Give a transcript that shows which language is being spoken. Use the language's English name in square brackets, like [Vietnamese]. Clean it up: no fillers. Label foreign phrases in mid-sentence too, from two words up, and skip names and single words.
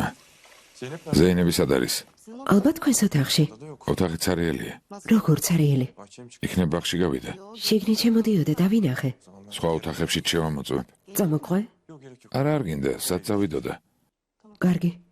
[Turkish] Zeynep nerede? [Georgian] ზეინები სად არის? [Turkish] sizin o [Georgian] ალბათ თქვენს ოთახში. [Turkish] Burada yok. [Georgian] ოთახი ცარიელია. როგორ цаრიელი? [Turkish] Bahçeye mi çıktı? [Georgian] იქნებ ბაღში გავიდე. შიგნით შემოდიოდა და ვინახე. სხვა ოთახებში შევამოწმებ. წამოყვე. [Turkish] Yok gerek yok. [Georgian] არა არ გინდა, სად წავიდოდა? კარგი.